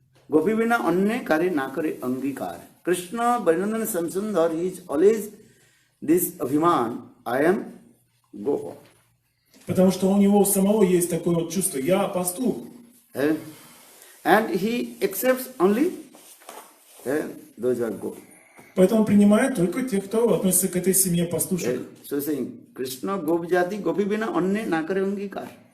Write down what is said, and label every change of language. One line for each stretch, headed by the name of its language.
Hindi: गोपी बिना अन्य कार्य ना करे अंगीकार.
English: Krishna, Vrindavan Samsundar, he is always this abhiman, I am Gopa.
Russian: Потому что у него самого есть такое вот чувство, я пастух.
English: And he accepts only those who are Gopi.
Russian: Поэтому он принимает только тех, кто относится к этой семье пастушек.
English: So saying,
Hindi: Krishna Gop Jati, Gopi bina अन्य ना करे अंगीकार.